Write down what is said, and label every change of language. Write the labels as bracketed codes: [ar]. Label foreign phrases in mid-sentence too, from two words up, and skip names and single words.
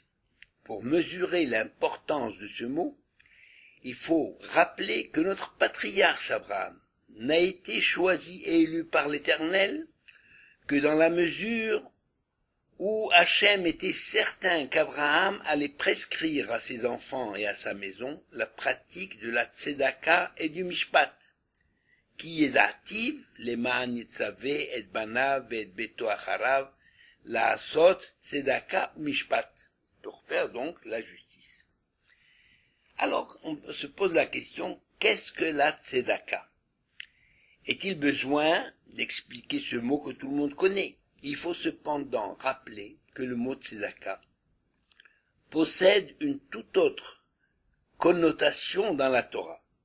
[fr] Pour mesurer l'importance de ce mot, il faut rappeler que notre patriarche Abraham n'a été choisi et élu par l'Éternel que dans la mesure où Hachem était certain qu'Abraham allait prescrire à ses enfants et à sa maison la pratique de la tzedaka et du mishpat, qui est dative, [he] למען יצוה את בניו את ביתו אחריו, לעשות צדקה משפט, [fr] pour faire donc la justice. Alors, on se pose la question, qu'est-ce que la tzedaka? Est-il besoin d'expliquer ce mot que tout le monde connaît? Il faut cependant rappeler que le mot tzedaka possède une toute autre connotation dans la Torah.